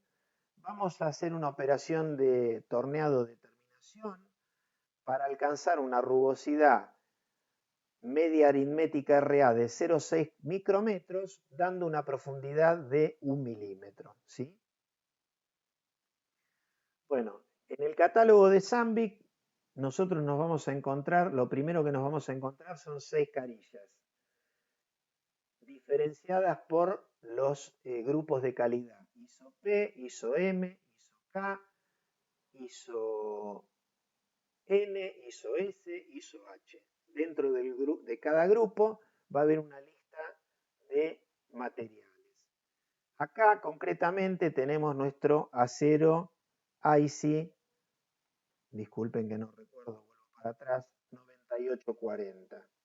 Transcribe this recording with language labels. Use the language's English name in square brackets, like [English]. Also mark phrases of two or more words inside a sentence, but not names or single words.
[Spanish] Vamos a hacer una operación de torneado de terminación para alcanzar una rugosidad media aritmética RA de 0,6 micrómetros, dando una profundidad de 1 milímetro, ¿sí? Bueno, en el catálogo de Sandvik nosotros nos vamos a encontrar, lo primero que nos vamos a encontrar son 6 carillas, diferenciadas por los grupos de calidad: ISO P, ISO M, ISO K, ISO N, ISO S, ISO H. Dentro de cada grupo va a haber una lista de materiales. Acá concretamente tenemos nuestro acero IC, disculpen que no recuerdo, vuelvo para atrás, 9840.